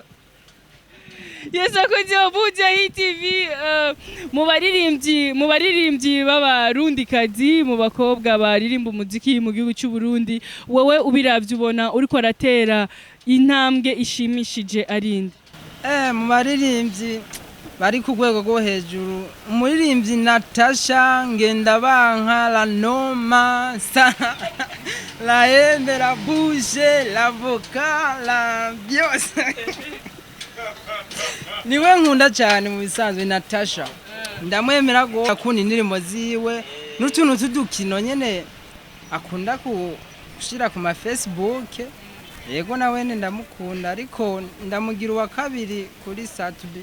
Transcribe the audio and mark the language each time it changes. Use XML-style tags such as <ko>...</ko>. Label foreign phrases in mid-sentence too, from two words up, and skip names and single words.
<rn>Yes, akoze Bujahit TV, mu baririmbyi b'abarundikazi, mu bakobwa baririmba umuziki mu gihugu cy'u Burundi, wowe ubiravye ubona uriko aratera intambwe ishimishije arinde? Mu baririmbyi bari ku rwego rwo hejuru, umuririmbyi Natasha, Ngendabanka, La Noma, La Hembe, La Bouche, La Voka, La byose niwe nkunda cyane mu bisanzwe. Natasha ndamwemera go akunda indirimbo ziwe n'utuntu tudukino nyene akunda kushira ku ma Facebook. Yego nawe ndamukunda, ariko ndamugira uwa kabiri kuri Saturday.</rn>